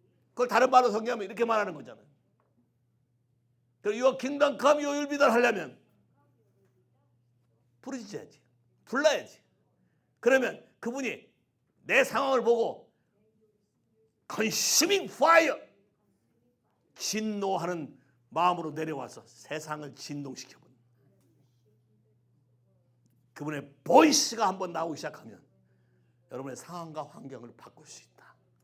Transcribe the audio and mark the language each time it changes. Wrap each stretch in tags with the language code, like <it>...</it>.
<ko>그걸 다른 말로 성경하면 이렇게 말하는 거잖아요. 그리고</ko> <en>Your Kingdom Come, Your Will Be Done</en> <ko>하려면 부르짖어야지. 불러야지. 그러면 그분이 내 상황을 보고 Consuming Fire, 진노하는 마음으로 내려와서 세상을 진동시켜버린 그분의 보이스가 한번 나오기 시작하면 여러분의 상황과 환경을 바꿀 수 있다.</ko>